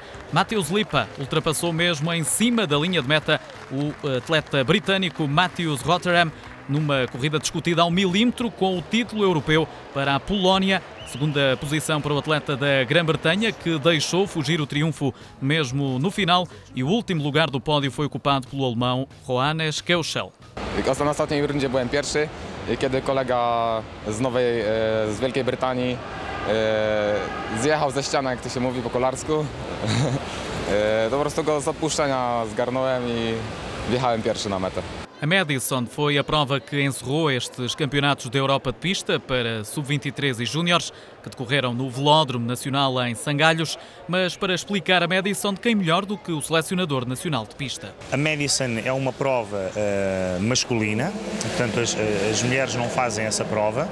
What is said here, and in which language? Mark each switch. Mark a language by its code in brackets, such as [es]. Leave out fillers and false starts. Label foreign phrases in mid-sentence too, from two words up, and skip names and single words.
[pt] Mateusz Lipa ultrapassou mesmo em cima da linha de meta o atleta britânico Matthew Rotterdam numa corrida discutida ao milímetro com o título europeu para a Polónia. Segunda posição para o atleta da Grã-Bretanha, que deixou fugir o triunfo mesmo no final, e o último lugar do pódio foi ocupado pelo alemão Johannes Keuschel. [pl] Na ostatniej rundzie byłem pierwszy, kiedy kolega z Wielkiej Brytanii zjechał ze ściany, jak to się mówi po kolarsku. To po prostu go z odpuszczenia zgarnąłem i wjechałem pierwszy na metę. [pt] A Madison foi a prova que encerrou estes campeonatos da Europa de pista para sub-23 e júniores, que decorreram no Velódromo Nacional em Sangalhos. Mas para explicar a Madison, quem melhor do que o selecionador nacional de pista? A Madison é uma prova masculina, portanto as mulheres não fazem essa prova.